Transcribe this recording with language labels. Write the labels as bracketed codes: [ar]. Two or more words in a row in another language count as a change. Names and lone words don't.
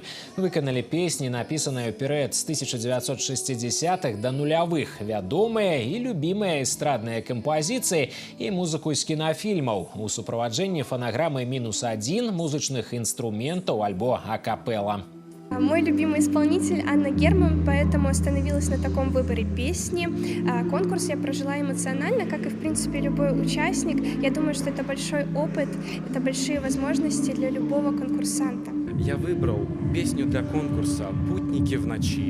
[be] Выканалі песні, напісаныя ў перыяд з 1960-х до нулявых, вядомыя і любімыя эстрадныя кампазіцыі і музыку з кінафільмаў у суправаджэнні фанаграмы -1, музычных інструментаў альбо акапэла. [ru] Мой любимый исполнитель Анна Герман, поэтому остановилась на таком выборе песни. Конкурс я прожила эмоционально, как и, в принципе, любой участник. Я думаю, что это большой опыт, это большие возможности для любого конкурсанта. Я выбрал песню для конкурса «Путники в ночи».